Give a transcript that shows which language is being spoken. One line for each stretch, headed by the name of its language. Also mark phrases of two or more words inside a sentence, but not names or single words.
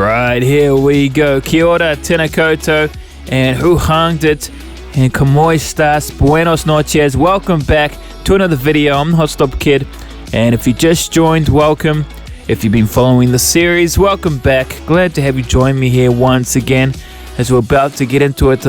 English: Alright, here we go.
Māori: Kia ora, tēnā koutou,
English: and who hanged it, and
Spanish: como estas, buenos noches.
English: Welcome back to another video. I'm the Hotstop Kid, and if you just joined, welcome. If you've been following the series, welcome back. Glad to have you join me here once again as we're about to get into it.